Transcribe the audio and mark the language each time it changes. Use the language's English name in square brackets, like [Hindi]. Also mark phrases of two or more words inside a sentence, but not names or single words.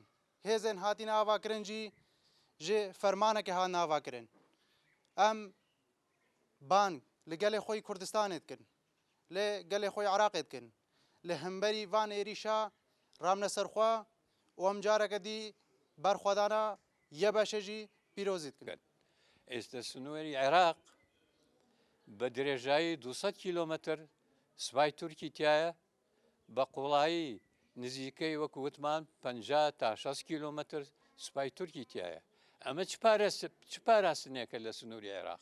[Kurdish] Hêzên hatîne avakirin jî ji fermanekê hatine avakirin. Em bang li gelê xwe yî Kurdistanê dikin, lê gelê xwe yî Iraqê dikin. Li hemberî van êrîşa ramne ser xwe û em careke dî berxwedana yê beşê jî pîrozî dikin. [Central Kurdish] ئێستا سنووری عێراق بە درێژایی 200 کیلۆمەتر سوپای تورکی تایە بە قوڵایی نزیکەی وەکو وتمان 50 تا 60 کیلۆمەتر سوپای تورکی تایە. ئەمە چ پاراستنێکە لە سنووری عێراق؟